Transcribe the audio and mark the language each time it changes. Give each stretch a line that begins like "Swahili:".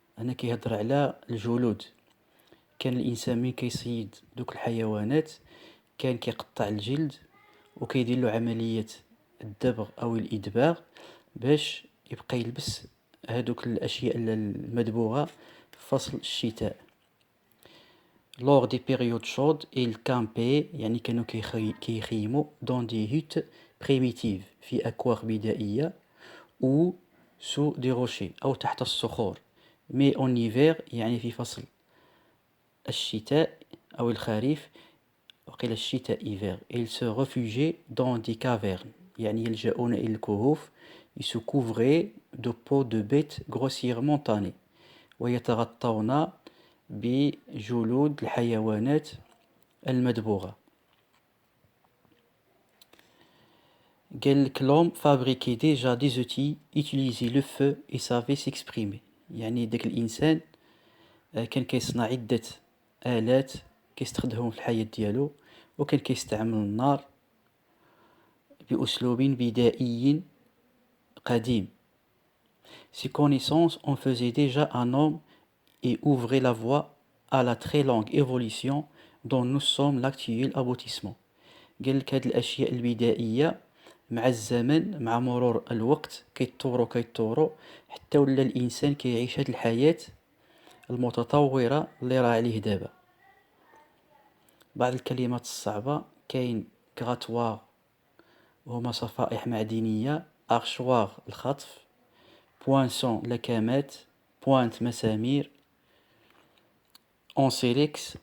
Arabic: هنا كيهضر على الجلود. كان الانسان ملي كيصيد دوك الحيوانات كان كيقطع الجلد وكيدير له عملية الدبغ او الادباغ باش يبقى يلبس هادوك الاشياء المدبوغة في فصل الشتاء.
French: lors des périodes chaudes il campait
Arabic: يعني كانوا كيخيموا
French: dans des huttes primitives
Arabic: في أكواخ بدائية
French: ou sous des rochers
Arabic: أو تحت الصخور.
French: mais en hiver
Arabic: يعني في فصل الشتاء أو الخريف، وقيل الشتاء hiver
French: ils se réfugiaient dans des cavernes
Arabic: يعني يلجؤون إلى الكهوف.
French: ils se couvraient de peaux de bêtes grossièrement tannées
Arabic: ويتغطون بجلود الحيوانات المدبوغة. قال لك
French: l'homme fabriquait déjà des outils, utilisait le feu et savait s'exprimer.
Arabic: يعني داك الإنسان كان كيصنع عدة آلات كيستخدمهم في الحياة ديالو، وكان كيستعمل النار بأسلوب بدائي قديم.
French: Ses connaissances en faisaient déjà un homme et ouvraient la voie à la très longue évolution dont nous sommes l'actuel aboutissement.
Arabic: قال لك هاد الأشياء البدائية مع الزمن، مع مرور الوقت كيتطوروا حتى ولا الإنسان كيعيش هاد الحياة المتطورة اللي راه عليه دابا. بعض الكلمات الصعبة كاين كغاتواغ وهما صفائح معدنية، أرشواغ الخطف، بوانسون لكمات، بوانت مسامير، أونسيليكس.